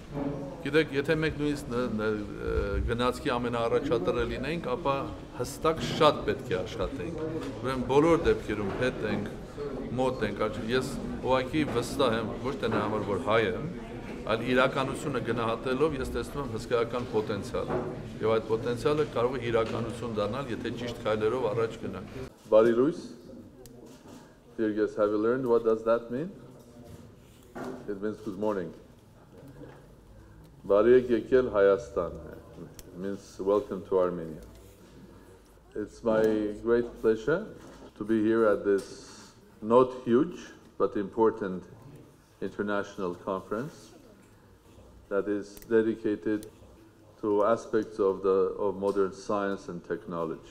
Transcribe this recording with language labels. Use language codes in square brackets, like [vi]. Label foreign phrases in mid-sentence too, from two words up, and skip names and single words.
[hy] Գիտեք, եթե մենք նույնիսկ գնացքի ամենաառաջատարը լինենք, ապա հստակ շատ պետք է աշխատենք։ Ուրեմն բոլոր դեպքերում հետ ենք, մոտ ենք, ես ուղղակի վստահ եմ, ոչ թե նա համար որ հայ եմ, այլ իրականությունը գնահատելով ես տեսնում եմ հսկայական պոտենցիալ եւ այդ պոտենցիալը կարող է իրականություն դառնալ, եթե ճիշտ քայլերով առաջ գնանք։ Բարի լույս. [en] Dear guests, have you learned what does that mean? It means good morning. [hy] Բարի եկել Հայաստան. [en] It means welcome to Armenia. It's my great pleasure to be here at this not huge but important international conference that is dedicated to aspects of modern science and technology.